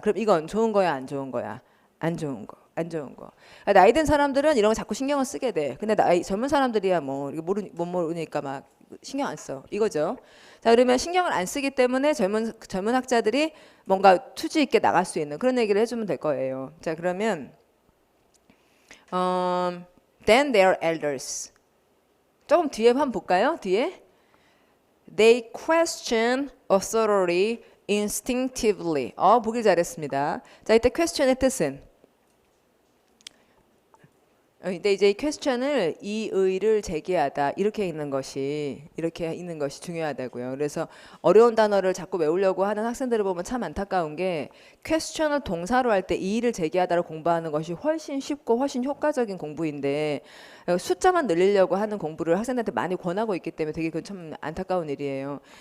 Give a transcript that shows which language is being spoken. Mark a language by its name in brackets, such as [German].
[Korean] 그럼 이건 좋은 거야, 안 좋은 거야? 안 좋은 거. 안 좋은 거. 나이 든 사람들은 이런 거 자꾸 신경을 쓰게 돼. 근데 젊은 사람들이야 뭐 못 모르니까 막 신경 안 써. 이거죠. 자, 그러면 신경을 안 쓰기 때문에 젊은 학자들이 뭔가 투지 있게 나갈 수 있는 그런 얘기를 해주면 될 거예요. 자, 그러면 [English] then their elders. [Korean] 조금 뒤에 한번 볼까요? 뒤에 [English] they question authority instinctively. [Korean] 보길 잘했습니다. 자, 이때 question의 뜻은 근데 이제 이 퀘스천을 이의를 제기하다 이렇게 있는 것이 중요하다고요. 그래서 어려운 단어를 자꾸 외우려고 하는 학생들을 보면 참 안타까운 게 퀘스천을 동사로 할 때 이의를 제기하다를 공부하는 것이 훨씬 쉽고 훨씬 효과적인 공부인데 숫자만 늘리려고 하는 공부를 학생들한테 많이 권하고 있기 때문에 되게 그건 참 안타까운 일이에요.